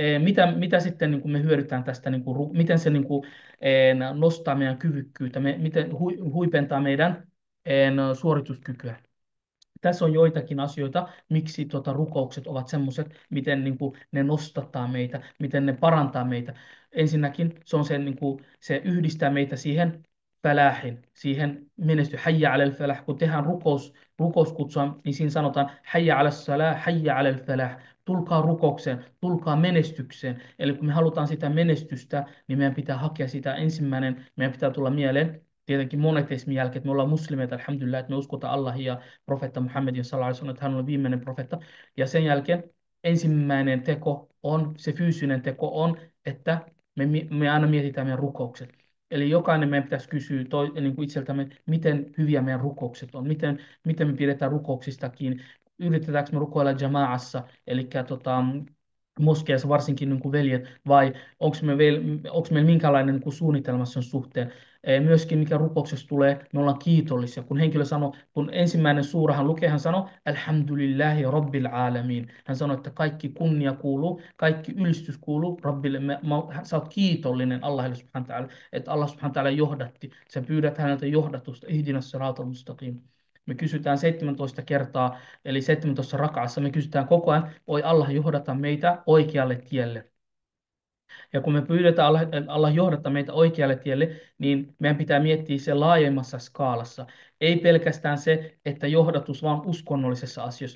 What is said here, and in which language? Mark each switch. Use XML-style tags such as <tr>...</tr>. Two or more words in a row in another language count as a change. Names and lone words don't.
<fi>mitä sitten niin kuin me hyödytään tästä, niin kuin, miten se niin kuin, nostaa meidän kyvykkyyttä, miten huipentaa meidän suorituskykyä. Tässä on joitakin asioita, miksi rukoukset ovat semmoiset, miten niin kuin, ne nostattaa meitä, miten ne parantaa meitä. Ensinnäkin se on se, niin kuin, se yhdistää meitä siihen falahin, siihen</fi> <ar>حي على الفلاح.</ar> <fi>Kun tehdään rukouskutsua, niin siinä sanotaan</fi> <ar>حي على الصلاة، حي على الفلاح.</ar> <fi>Tulkaa rukoukseen, tulkaa menestykseen. Eli kun me halutaan sitä menestystä, niin meidän pitää hakea sitä ensimmäinen, meidän pitää tulla mieleen tietenkin monoteismin jälkeen, että me ollaan muslimeita, alhamdulillah, että me uskotaan Allahia ja profeetta Muhammedin</fi> <ar>صلى الله عليه وسلم,</ar> <fi>että hän on viimeinen profeetta. Ja sen jälkeen ensimmäinen teko on, se fyysinen teko on, että me aina mietitään meidän rukoukset. Eli jokainen meidän pitäisi kysyä niin kuin itseltämme, miten hyviä meidän rukoukset on, miten me pidetään rukouksista kiinni, yritetäänkö me rukoilla jamaassa, eli moskeissa varsinkin niin kuin veljet, vai onko meillä minkälainen niin kuin suunnitelma sen suhteen. Myöskin mikä rukouksessa tulee, me ollaan kiitollisia. Kun henkilö sanoo, kun ensimmäinen suurahan lukee, hän sanoo,</fi> <ar>الحمد لله رب العالمين.</ar> <fi>Hän sanoo, että kaikki kunnia kuuluu, kaikki ylistys kuuluu Rabbille. Sä oot kiitollinen Allahille</fi> <ar>سبحانه وتعالى,</ar> <fi>että</fi> <ar>الله سبحانه وتعالى</ar> <fi>johdatti. Sä pyydät häneltä johdatusta,</fi> <ar>اهدنا الصراط المستقيم.</ar> <fi>Me kysytään 17 kertaa, eli 17 rakaassa, me kysytään koko ajan, oi Allah johdata meitä oikealle tielle. Ja kun me pyydetään Allah johdattaa meitä oikealle tielle, niin meidän pitää miettiä se laajemmassa skaalassa. Ei pelkästään se, että johdatus vaan uskonnollisessa asioissa.</fi>